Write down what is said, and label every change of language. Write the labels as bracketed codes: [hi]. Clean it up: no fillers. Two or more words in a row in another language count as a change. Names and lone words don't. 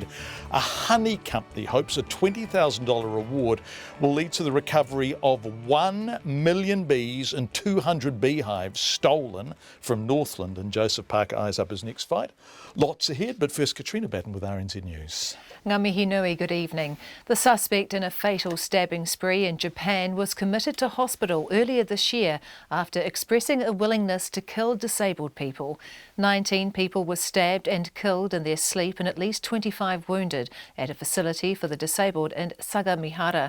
[en] A honey company hopes a $20,000 reward will lead to the recovery of 1 million bees and 200 beehives stolen from Northland. And Joseph Parker eyes up his next fight. Lots ahead, but first Katrina Batten with RNZ News. [mi] Ngā mihi nui, [en] good evening. The suspect in a fatal stabbing spree in Japan was committed to hospital earlier this year after expressing a willingness to kill disabled people. 19 people were stabbed and killed in their sleep and at least 25 wounded at a facility for the disabled in Sagamihara.